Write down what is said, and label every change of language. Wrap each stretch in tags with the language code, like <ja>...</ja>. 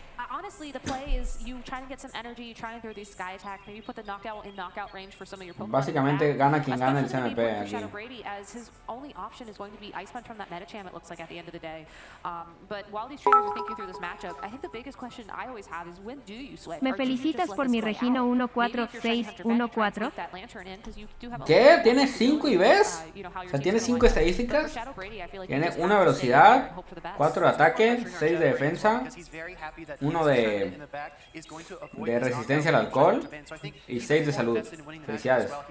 <en>Honestly, the play is you trying to get some energy, you trying to throw these sky attacks, maybe put the knockout in knockout range for some of your Pokemon.</en> <es>Básicamente gana quien gana el CMP aquí.</es> <en>Shadow Brady, as his only option is going to be Ice Punch from that Medicham, it looks like at the end of the day. But while these trainers are thinking through this matchup, I think the biggest question I always have is when do you switch?</en> <es>¿Me felicitas por mi Regino 14614? ¿Qué? ¿Tiene 5 IVs? O sea, tiene 5 estadísticas. Tiene 1 velocidad, 4 de ataque, 6 de defensa, 1 de resistencia al alcohol y 6 de salud. Felicidades.</es>